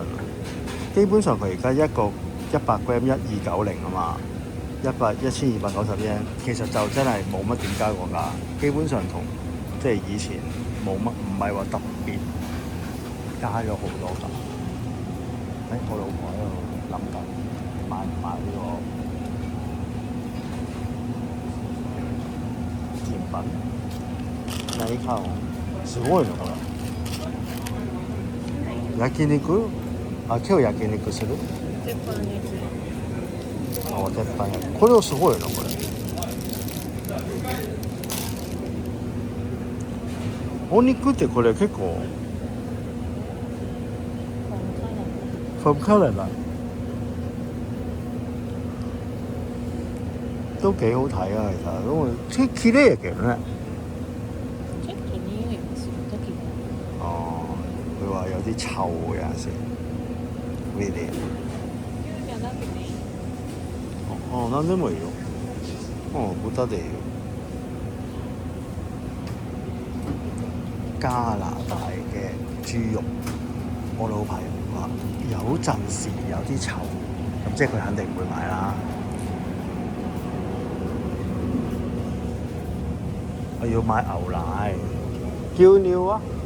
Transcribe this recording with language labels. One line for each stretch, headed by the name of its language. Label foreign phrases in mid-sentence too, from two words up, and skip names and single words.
Cantonese: 基本上佢而家一個100 gram 1290啊嘛，1290 yen，其實就真係冇乜點加過價，基本上同即係以前冇乜，唔係話特別加咗好多㗎。我老婆喺度諗緊買唔買呢個甜品。
Japanese: 何かすごいのこれ。焼肉？今日焼肉する？鉄板焼き。鉄板焼き。これはすごいのこれ。お肉ってこれ結構
English: from Canada。
Cantonese: 都幾好睇啊！其實都綺麗嘅咧。
Japanese: ちょっと匂いがする時も
Cantonese: 哦，佢話有啲臭嘅有陣時。Really？
Japanese: じゃなくていい。哦，なんでもいいよ。哦，豚でいいよ。
Cantonese: 加拿大嘅豬肉，我老朋友話有陣時有啲臭，咁即係佢肯定唔會買啦。我要買牛奶，叫尿啊！